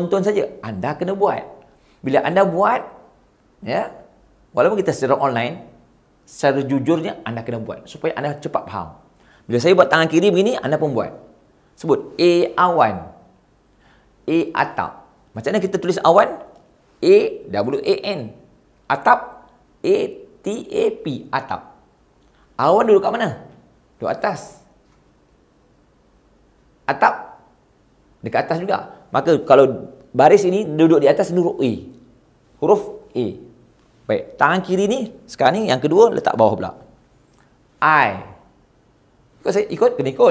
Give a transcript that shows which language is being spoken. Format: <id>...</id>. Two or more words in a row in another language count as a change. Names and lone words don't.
<ms>Jangan tonton saja. Anda kena buat. Bila anda buat, ya, Walaupun kita secara online, secara jujurnya anda kena buat supaya anda cepat faham. Bila saya buat tangan kiri begini, anda pun buat. Sebut A awan, A atap. Macam mana kita tulis awan? A W A N. Atap A T A P, atap. Awan duduk kat mana? Duduk atas. Atap dekat atas juga. Maka kalau baris ini duduk di atas huruf A. Huruf A. Baik, tangan kiri ni sekarang ni yang kedua letak bawah pula. I. Ikut saya, kena ikut.</ms>